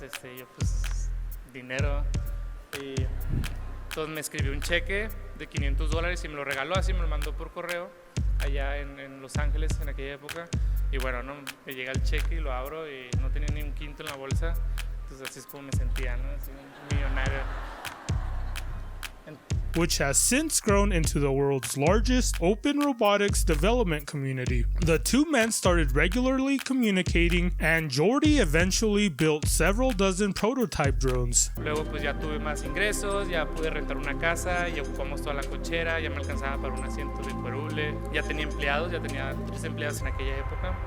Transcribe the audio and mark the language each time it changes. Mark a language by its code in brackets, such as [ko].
[es] Yo pues dinero. Y entonces me escribió un cheque de $500 y me lo regaló, así me lo mandó por correo allá en Los Ángeles en aquella época. Y bueno, ¿no? Me llega el cheque y lo abro y no tenía ni un quinto en la bolsa. Entonces pues así es como me sentía, ¿no? Así, un millonario. [en] Which has since grown into the world's largest open robotics development community. The two men started regularly communicating, and Jordi eventually built several dozen prototype drones. [es] Luego pues ya tuve más ingresos, ya pude rentar una casa, ya ocupamos toda la cochera, ya me alcanzaba para un asiento de cuerule, ya tenía empleados, ya tenía 3 empleados en aquella época.